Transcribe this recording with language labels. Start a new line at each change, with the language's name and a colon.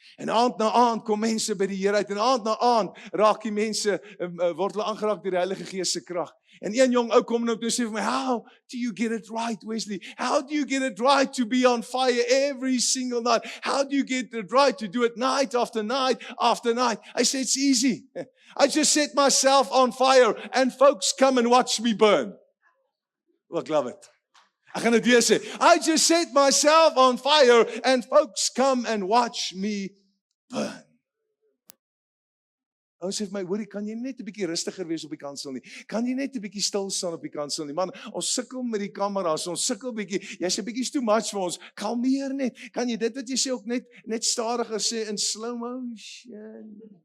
Afrikaans: En aand na aand kom mense by die Here uit. En aand na aand raak die mense, word hulle aangeraak deur die Heilige Gees se krag. En een jong ou kom nou op en sê vir my,
English: how do you get it right,
Afrikaans: Wesley?
English: How do you get it right to be on fire every single night? How do you get it right to do it night after night after night? I said, it's easy. I just set myself on fire and folks come and watch me burn. Oh,
Afrikaans: ek love it. Ek gaan dit weer sê.
English: I just set myself on fire and folks come and watch me burn.
Afrikaans: Ou sê vir my, hoorie, kan jy net 'n bietjie rustiger wees op die kansel nie? Kan jy net 'n bietjie stil staan op die kansel nie? Man, ons sukkel met die kameras, ons sukkel bietjie. Jy's 'n bietjie too much vir ons. Kalmeer net. Kan jy dit wat jy sê ook net stadiger sê in slow motion?